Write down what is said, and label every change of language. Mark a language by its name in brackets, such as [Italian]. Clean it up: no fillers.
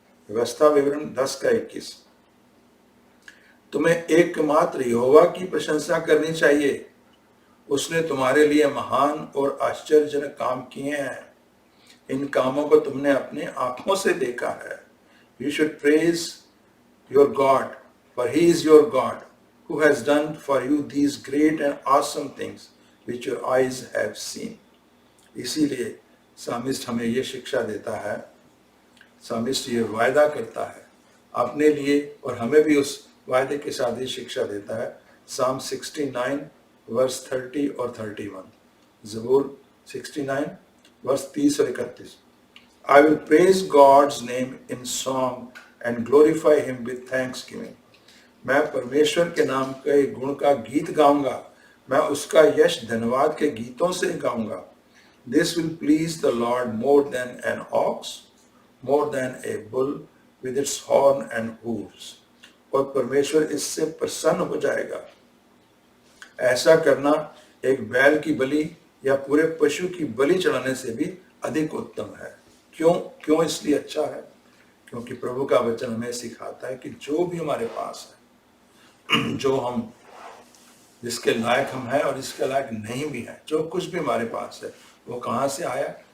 [Hindi] व्यवस्था विवरण 10 का 21। तुम्हें एकमात्र यहोवा की प्रशंसा करनी चाहिए, उसने तुम्हारे लिए महान और आश्चर्यजनक काम किए हैं। इन कामों को तुमने अपनी आंखों से देखा है। [English] You should praise your God, for He is your God, who has done for you these great and awesome things which your eyes have seen. [Hindi] इसीलिए सामिस्ट हमें ये शिक्षा देता है, सामिस्ट ये वायदा करता है अपने लिए और हमें भी उस वायदे के साथ ही शिक्षा देता है। Psalm 69 वर्स 30 और 31, ज़बूर 69 वर्स 30 और 31। [English] I will praise God's name in song and glorify Him with thanksgiving. [Hindi] मैं परमेश्वर के नाम के गुण का गीत गाऊंगा, मैं उसका यश धन्यवाद के गीतों से गाऊंगा। [English] This will please the Lord more than an ox, more than a bull with its horn and hooves. [Hindi] और परमेश्वर इससे प्रसन्न हो जाएगा। ऐसा करना एक बैल की बलि या पूरे पशु की बलि चढ़ाने से भी अधिक उत्तम है। क्यों इसलिए अच्छा है? क्योंकि प्रभु का वचन हमें सिखाता है कि जो भी हमारे पास है, जो हम जिसके लायक हम हैं और जिसके लायक नहीं भी हैं, जो कुछ भी हमारे पास है वो कहाँ से आया?